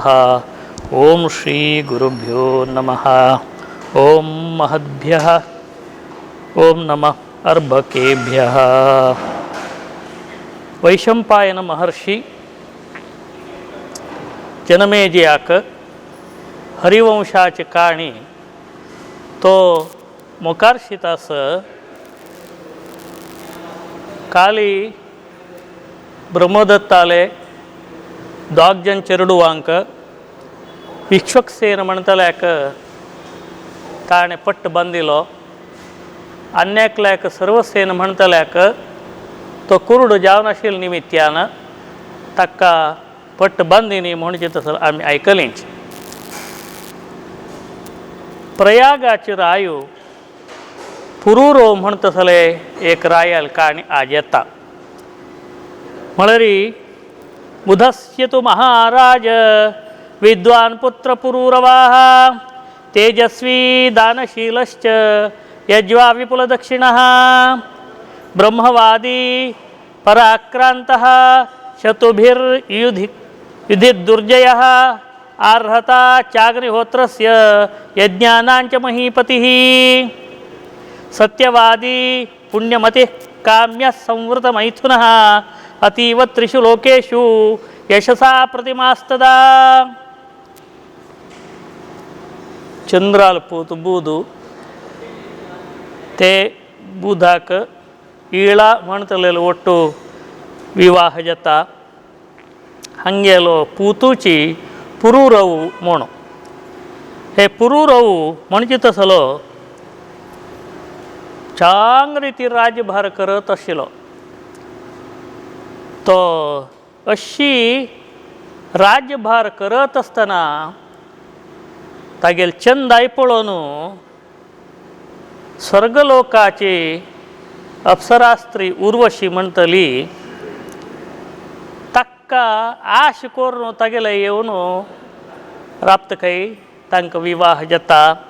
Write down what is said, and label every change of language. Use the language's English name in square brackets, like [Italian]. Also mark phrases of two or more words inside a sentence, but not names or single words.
[Sanskrit] ॐ श्रीगुरुभ्यो नमः। ॐ महद्भ्यः ॐ नमः अर्भकेभ्यः। [Konkani] वैशंपायन महर्षी जनमेजयाक हरिवंशाचे काणी तो मुखारशितास काली ब्रह्मदत्ताले दोगजन चेरडुवांक विश्वक्सेन म्हणतल्याक ताणे पट्ट बांदिलो अन्याकल्याक सर्वसेन म्हणतल्याक तो कुरुड जावन निमित्यान ताका पट्ट बांदिनी म्हणजे तसं आम्ही ऐकलींच। प्रयागाची रायो पुरुरो म्हणतसले एक रायल काणी आज येता म्हळरी [Sanskrit] बुधस्य तु महाराज विद्वान पुत्र पुरुरवाह तेजस्वी दानशीलश्च यज्वा विपुल दक्षिणः ब्रह्मवादी पराक्रांतः शतुभिर्युधिदुर्जयः आर्हता चाग्निहोत्रस्य यज्ञानांच महीपतिः सत्यवादी पुण्यमतिः काम्यः संवृतमैथुनः अतीव त्रिषु लोकेषु यशसा प्रतिमास्तदा। [Konkani] चंद्राल पूत बूदु ते बुधाक ಈಳ म्हणतलेलो ಒಟ್ಟು विवाह जाता हंगेलो पूतूची पुरुरवू म्हणू हे पुरुरवू म्हणजे तसलो चांग रीती राज्यभार करत आशिल्लो तो अशी राज्यभार करत असतना तागेल चंदाय पळोवन स्वर्गलोकाची अप्सरास्त्री उर्वशी म्हणतली ताका आश करून तागेले येवन राबता काही तांकां विवाह जाता।